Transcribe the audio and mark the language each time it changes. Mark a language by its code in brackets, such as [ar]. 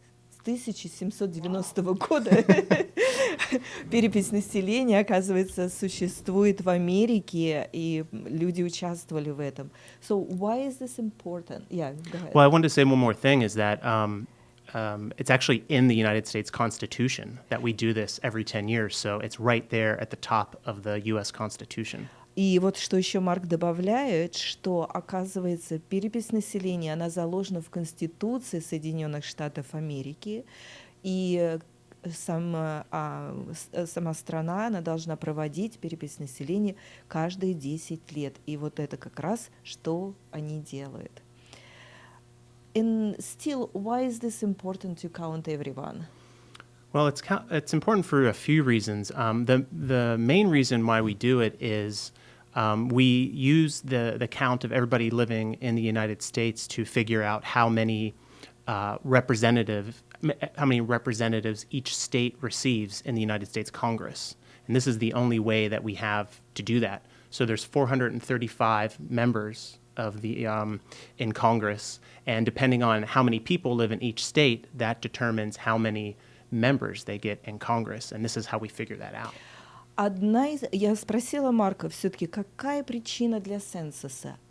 [ru] С 1790 года перепись населения, оказывается, существует в Америке, и люди участвовали в этом. [en] So why is this important? Yeah, go ahead. Well, I wanted to say one more thing is that it's actually in the United States Constitution that we do this every 10 years. So it's right there at the top of the U.S. Constitution. [ru] И вот что еще Марк добавляет, что, оказывается, перепись населения, она заложена в Конституции Соединенных Штатов Америки, и сама страна, она должна проводить перепись населения каждые 10 лет. И вот это как раз, что они делают. [en] And still, why is this important to count everyone? Well, it's important for a few reasons. The main reason why we do it is we use the count of everybody living in the United States to figure out how many representatives each state receives in the United States Congress. And this is the only way that we have to do that. So there's 435 members of the in Congress, and depending on how many people live in each state, that determines how many members they get in Congress, and this is how we figure that out. [ru] Я спросила Марка все-таки, какая причина для цензуса?